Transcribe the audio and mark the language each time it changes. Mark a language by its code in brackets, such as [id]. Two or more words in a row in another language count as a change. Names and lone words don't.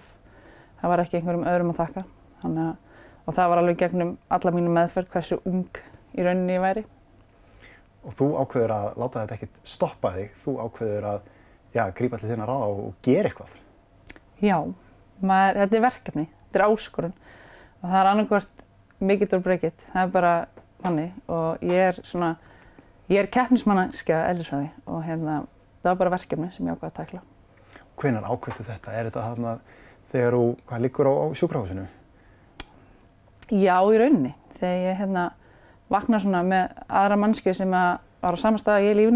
[is] Það var ekki einhverjum öðrum að þakka. Og það var alveg gegnum alla mínu meðferð hversu ung í rauninni ég væri. Og þú ákveður að láta þetta ekkert stoppa þig. Þú ákveður að grípa til þinna ráða og gera eitthvað. Já. Þetta verkefni, þetta áskorun og það annarkvort [en] make it or break it. [is] Það bara þannig og ég er keppnismanneskja eðlisfræði og það var bara verkefni sem ég ákvað að tækla. Hvenær ákveðstu þetta? Þetta þarna þegar þú liggur á sjúkrahúsinu? Já, í rauninni. Þegar ég vakna með aðra manneskju sem var á sama stað í lífinu.